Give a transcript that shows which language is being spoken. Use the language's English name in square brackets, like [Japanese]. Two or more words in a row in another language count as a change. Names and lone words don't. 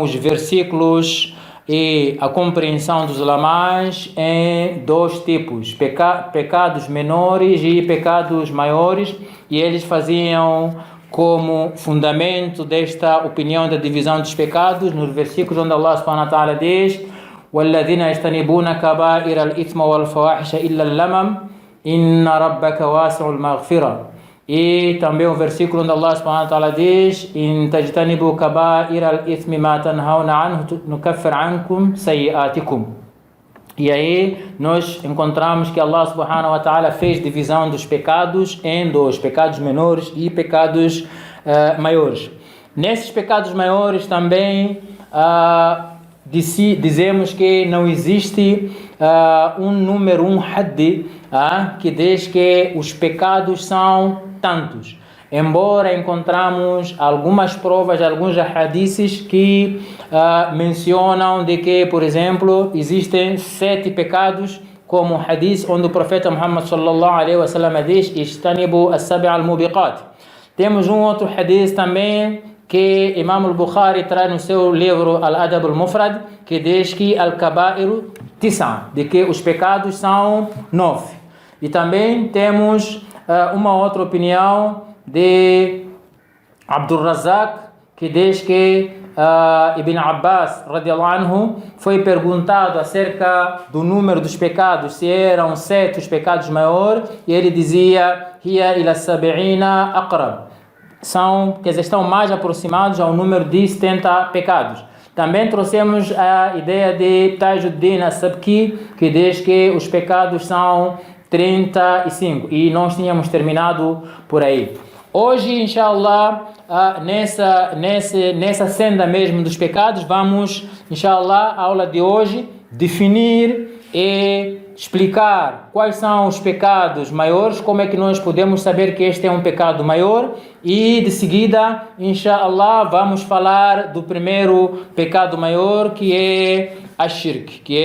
[Portuguese] os versículos e a compreensão dos ulamás em dois tipos, pecados menores e pecados maiores, e eles faziam como fundamento desta opinião da divisão dos pecados nos versículos onde Allah [Arabic] سبحانه وتعالى [Portuguese] diz: [Arabic] وَالَّذِينَ يَجْتَنِبُونَ كَبَائِرَ الْإِثْمَ وَالْفَوَاحِشَ إِلَّا اللَّمَمَ إِنَّ رَبَّكَ وَاسِعُ الْمَغْفِرَةِ. [Portuguese] E também o versículo onde Allah [Arabic] سبحانه وتعالى [Portuguese] diz: [Arabic] إِن تَجْتَنِبُوا كَبَائِرَ الْإِثْمِ مَا تَنْهَوْنَ عَنْهُ نُكَفِّرْ عَنْكُمْ سَيِّئَاتِكُمْ. [Portuguese] E aí nós encontramos que Allah [Arabic] سبحانه وتعالى [Portuguese] fez divisão dos pecados em dois, pecados menores e pecados maiores. Nesses pecados maiores também dizemos que não existe um número, um haddi, que diz que os pecados são tantos. Embora encontramos algumas provas, alguns hadiths que mencionam de que, por exemplo, existem 7 pecados, como o hadith onde o profeta Muhammad [Arabic] صلى الله عليه وسلم [Portuguese] diz: [Arabic] "اجتنبوا السبع الموبقات". [Portuguese] Temos um outro hadith também que Imam al-Bukhari traz no seu livro Al-Adab al-Mufrad, que diz que [Arabic] الكبائر تسع, [Portuguese] de que os pecados são 9. E também temos uma outra opinião de Abdul Razak, que diz que Ibn Abbas [Arabic] رضي الله عنه [Portuguese] foi perguntado acerca do número dos pecados, se eram 7 os pecados maiores, e ele dizia: [Arabic] هي إلى السبعين أقرب, [Portuguese] estão mais aproximados ao número de 70 pecados. Também trouxemos a ideia de Tajuddin as-Sabki, que diz que os pecados são 35, e nós tínhamos terminado por aí. Hoje, inshallah, nessa senda mesmo dos pecados, vamos, inshallah, a aula de hoje, definir e explicar quais são os pecados maiores, como é que nós podemos saber que este é um pecado maior, e de seguida, inshallah, vamos falar do primeiro pecado maior, que é a shirk,